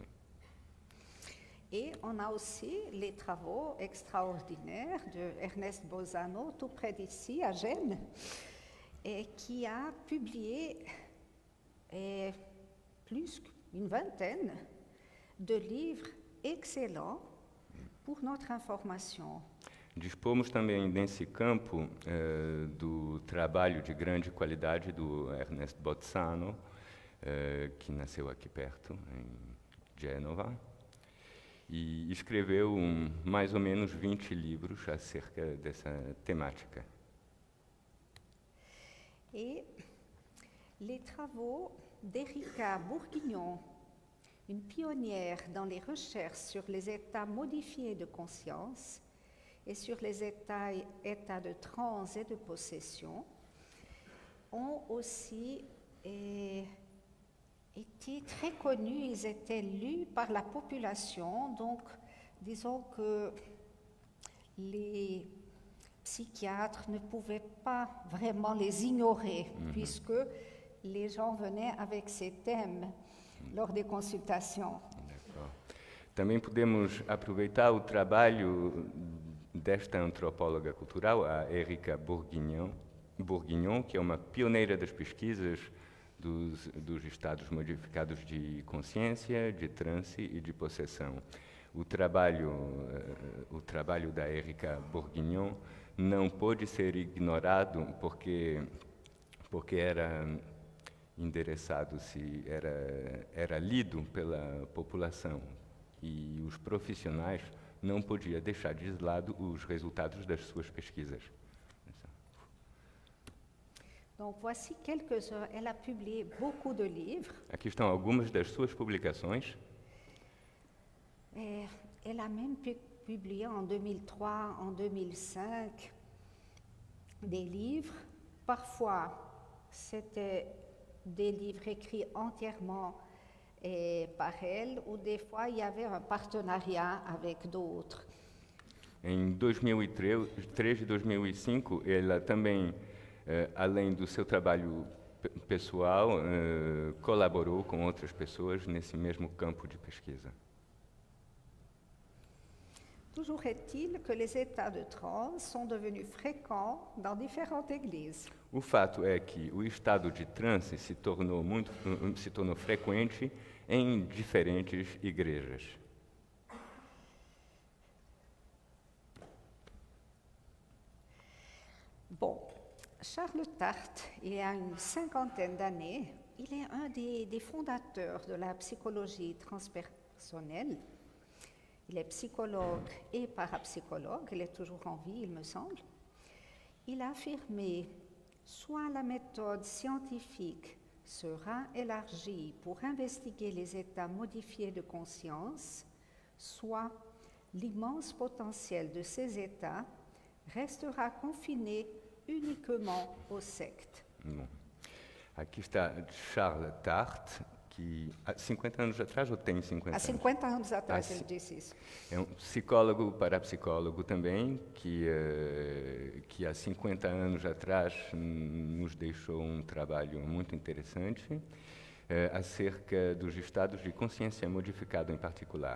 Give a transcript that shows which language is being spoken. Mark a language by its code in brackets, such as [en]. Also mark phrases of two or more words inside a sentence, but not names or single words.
[fr] Et on a aussi les travaux extraordinaires de Ernest Bolzano, tout près d'ici, à Gênes, et qui a publié plus qu'une vingtaine de livres excellents pour notre information. [pt] Dispomos também nesse campo do trabalho de grande qualidade do Ernest Bolzano, que nasceu aqui perto, em Gênova, e escreveu mais ou menos 20 livros acerca dessa temática. [fr] Et les travaux d'Erika Bourguignon, une pionnière dans les recherches sur les états modifiés de conscience et sur les états de transe et de possession, ont aussi étaient très connus, ils étaient lus par la population, donc disons que les psychiatres ne pouvaient pas vraiment les ignorer, puisque les gens venaient avec ces thèmes lors des consultations. D'accord. [pt] Também podemos aproveitar o trabalho desta antropóloga cultural, a Erika Bourguignon, que é uma pioneira das pesquisas dos estados modificados de consciência, de transe e de possessão. O trabalho da Erika Bourguignon não pôde ser ignorado porque era endereçado, era lido pela população, e os profissionais não podiam deixar de lado os resultados das suas pesquisas. [fr] Donc voici quelques-uns. Elle a publié beaucoup de livres. [pt] Aqui estão algumas das suas publicações. [fr] Elle a même publié en 2003, en 2005 des livres. Parfois, c'était des livres écrits entièrement par elle, ou des fois, il y avait un partenariat avec d'autres. [pt] Em 2003 e 2005, ela também, além do seu trabalho pessoal, colaborou com outras pessoas nesse mesmo campo de pesquisa. [fr] Toujours est-il que les états de transe sont devenus fréquents dans différentes églises. [pt] O fato é que o estado de transe se tornou frequente em diferentes igrejas. [fr] Bon, Charles Tart, il y a une cinquantaine d'années, il est un des fondateurs de la psychologie transpersonnelle. Il est psychologue et parapsychologue, il est toujours en vie, il me semble. Il a affirmé, soit la méthode scientifique sera élargie pour investiguer les états modifiés de conscience, soit l'immense potentiel de ces États restera confiné uniquement aux sectes. [pt] Bom, aqui está Charles Tart, que há 50 anos atrás, ou tem 50 Há anos? 50 anos atrás Ah, ele sim. disse isso. É um psicólogo, parapsicólogo também, que há 50 anos atrás nos deixou um trabalho muito interessante acerca dos estados de consciência modificado em particular.